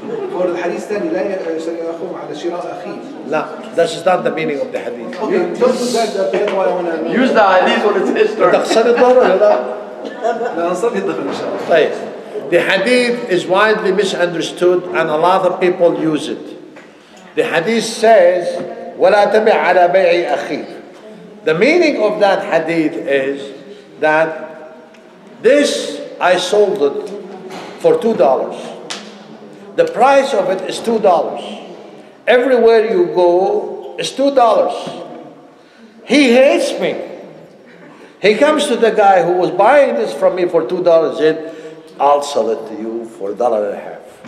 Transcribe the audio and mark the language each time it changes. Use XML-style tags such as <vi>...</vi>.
<en>For the hadith</en> <ar>الثاني لا يأخذ على شراء أخيه.</ar> <en>No, that's not the meaning of the hadith. Okay, don't do that. That's why I want to use the hadith when it's his turn.</en> <ar>تقصد الظهر ولا لا؟ لا نصلي الظهر إن شاء الله. طيب.</ar> <en>The hadith is widely misunderstood and a lot of people use it. The hadith says</en> <ar>ولا تبع على بيع أخيك.</ar> <en>The meaning of that hadith is that this I sold it for $2. The price of it is $2. Everywhere you go is $2. He hates me. He comes to the guy who was buying this from me for $2 and said, I'll sell it to you for $1.50.</en>